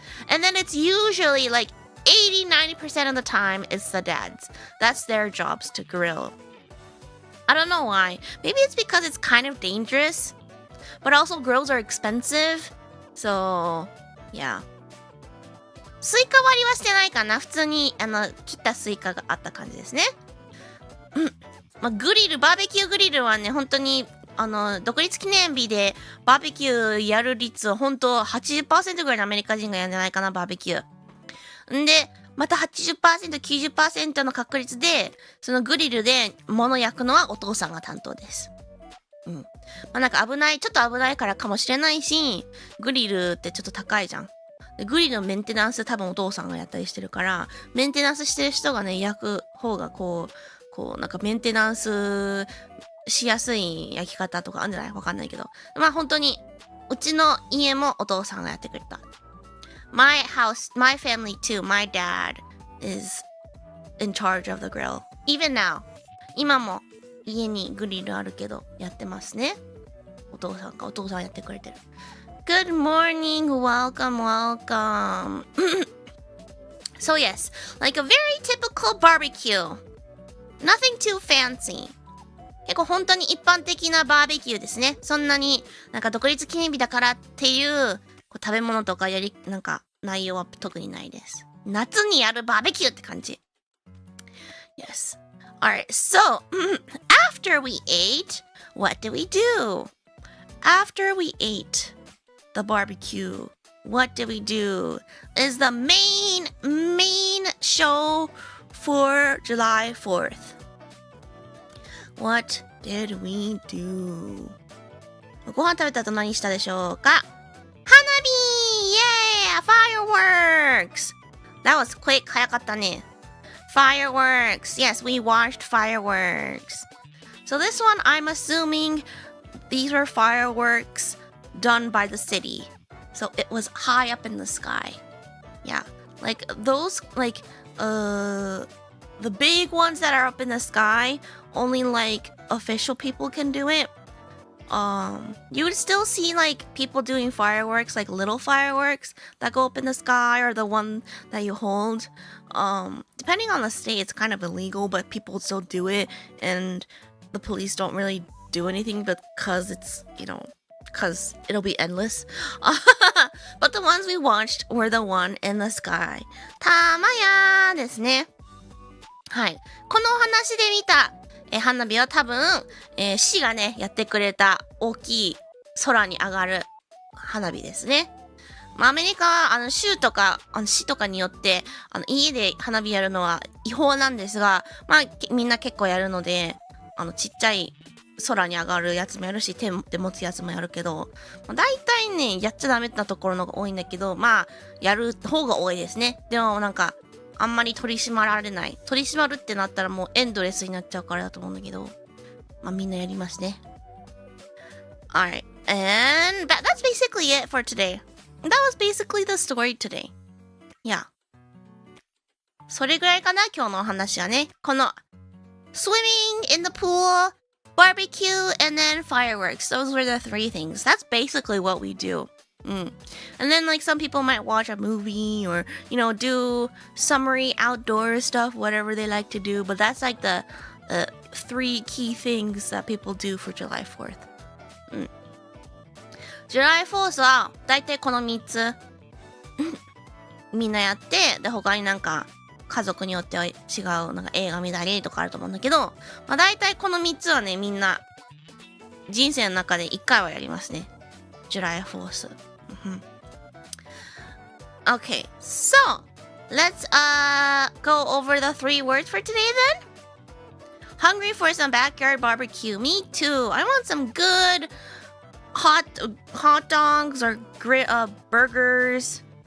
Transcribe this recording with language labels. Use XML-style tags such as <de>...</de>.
<en>And then it's usually like 80-90% of the time it's the dads. That's their jobs to grill. I don't know why. Maybe it's because it's kind of dangerous. But also grills are expensive. So, yeah.</en> <ja>スイカ割りはしてないかな。普通に切ったスイカがあった感じですね。まあ、バーベキューグリルはね、本当に独立記念日でバーベキューやる率は本当 80% ぐらいのアメリカ人がやるんじゃないかな、バーベキュー。んで、また 80%、90% の確率で、そのグリルで物焼くのはお父さんが担当です。うん。まあなんかちょっと危ないからかもしれないし、グリルってちょっと高いじゃん。でグリルのメンテナンス多分お父さんがやったりしてるから、メンテナンスしてる人がね、焼く方がなんかメンテナンスしやすい焼き方とかあるんじゃない？わかんないけど。まあ本当に、うちの家もお父さんがやってくれた。</ja> <en>My house, my family too, my dad is in charge of the grill. Even now.</en> <ja>今も家にグリルあるけどやってますね。お父さんやってくれてる。</ja> <en>Good morning, welcome, welcome. So yes, like a very typical barbecue. Nothing too fancy.</en> <ja>結構本当に一般的なバーベキューですね。そんなになんか独立記念日だからっていう食べ物とかなんか内容は特にないです。夏にやるバーベキューって感じ。</ja> <en>Yes. Alright, so after we ate, what did we do? After we ate the barbecue, what did we do? Is the main show for July 4th. What did we do?</en> <ja>ご飯食べた後何したでしょうか？花火！</ja> <en>Yeah! Fireworks! That was quick.</en> <ja>早かったね。</ja> <en>Fireworks! Yes, we watched fireworks. So this one, I'm assuming these were fireworks done by the city. So it was high up in the sky. Yeah. Like those, the big ones that are up in the sky, only like official people can do it. You would still see like people doing fireworks, like little fireworks that go up in the sky, or the one that you hold. Depending on the state, it's kind of illegal, but people still do it, and the police don't really do anything because it's, because it'll be endless. But the ones we watched were the one in the sky.</en> <ja>たまやですね。はい。このお話で見た、花火は多分、市がね、やってくれた大きい空に上がる花火ですね。まあ、アメリカは、州とか、市とかによって、家で花火やるのは違法なんですが、まあ、みんな結構やるので、ちっちゃい空に上がるやつもやるし、手で持つやつもやるけど、まあ、大体ね、やっちゃダメなところのが多いんだけど、まあ、やる方が多いですね。でもなんか、あんまり取り締まられない。取り締まるってなったらもうエンドレスになっちゃうからだと思うんだけど、まあみんなやりますね。</ja> <en>Alright, and that's basically it for today. That was basically the story today. Yeah.</en> <ja>それぐらいかな、今日のお話はね。</ja> <en>この swimming in the pool, barbecue, and then fireworks. Those were the three things. That's basically what we do. And then like some people might watch a movie or, do summery outdoor stuff, whatever they like to do. But that's like the three key things that people do for July 4th.</en> <ja>July 4th はだいたいこの3つみんなやって、で他になんか家族によっては違うなんか映画見たりとかあると思うんだけど、だいたいこの3つはね、みんな人生の中で1回はやりますね。</ja> <en>July 4th. Okay, so let's go over the 3 words for today then. Hungry for some backyard barbecue. Me too. I want some good hot dogs or burgers.</en>